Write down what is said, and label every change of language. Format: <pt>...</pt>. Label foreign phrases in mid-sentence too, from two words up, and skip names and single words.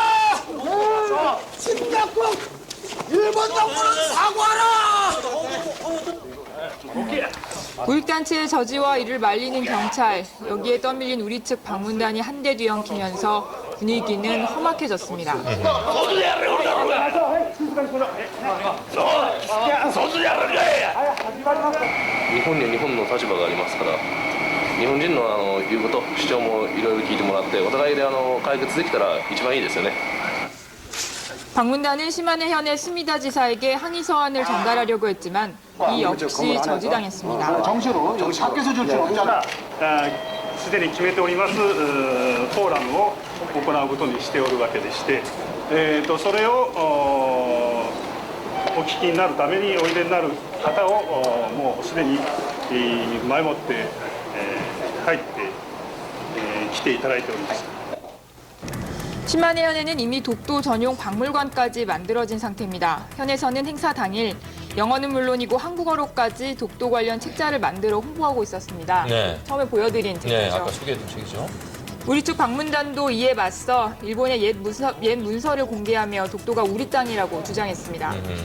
<ko>침략국! 일본 정부는 사과하라! 우익단체의 저지와 이를 말리는 경찰, 여기에 떠밀린 우리 측 방문단이 한대 뒤엉키면서 분위기는 험악해졌습니다.</ko> <ja>日本には日本の立場がありますから、日本人の言うこと、主張もいろいろ聞いてもらって、お互いで解決できたら一番いいですよね。</ja> <ko>방문단은 시마네현의 스미다 지사에게 항의 서한을 전달하려고 했지만 이 역시 저지당했습니다. 정시로 밖에서 줄 수 없잖아.</ko> <ja>すでに決めておりますフォーラムを行うことにしておるわけでして、それをお聞きになるためにおいでになる方をもうすでに前もって入って来ていただいております。</ja> <ko>시마네현에는 이미 독도 전용 박물관까지 만들어진 상태입니다. 현에서는 행사 당일 영어는 물론이고 한국어로까지 독도 관련 책자를 만들어 홍보하고 있었습니다. 네. 처음에 보여드린 책이죠. 네, 아까 소개해준 책이죠. 우리 측 방문단도 이에 맞서 일본의 옛 문서를 공개하며 독도가 우리 땅이라고 주장했습니다.</ko>